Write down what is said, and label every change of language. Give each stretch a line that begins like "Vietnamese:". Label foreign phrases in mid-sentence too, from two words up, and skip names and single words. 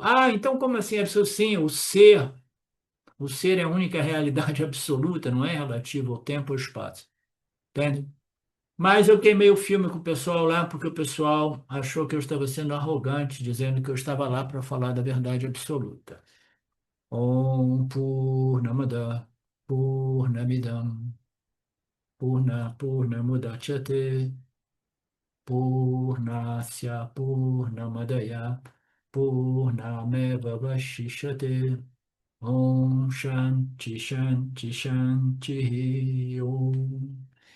Portuguese: Ah, então como assim é absoluto? Sim, o ser é a única realidade absoluta, não é relativo ao tempo ou ao espaço. Entende? Mas eu queimei o filme com o pessoal lá porque o pessoal achou que eu estava sendo arrogante, dizendo que eu estava lá para falar da verdade absoluta.
Sanskrit: Om Purnamada Purnamidam Purnamudachyate Purnasya Purnamadaya Purnameva Vashishyate Om Shanti Shanti Shanti Om.